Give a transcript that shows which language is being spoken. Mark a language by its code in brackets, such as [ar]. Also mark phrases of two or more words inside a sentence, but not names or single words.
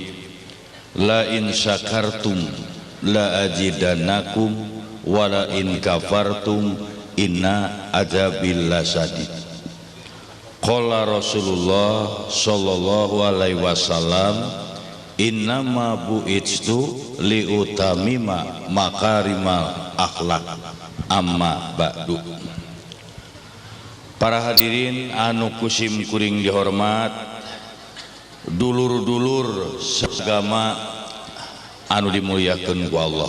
[ar] لئن شكرتم لأزيدنكم ولئن كفرتم إن عذابي لشديد. قال رسول الله صلى الله عليه وسلم إنما بعثت لأتمم مكارم الأخلاق أما بعد. [su] Para hadirin anu kusim kuring dihormat, dulur-dulur seagama anu dimuliakeun ku Allah.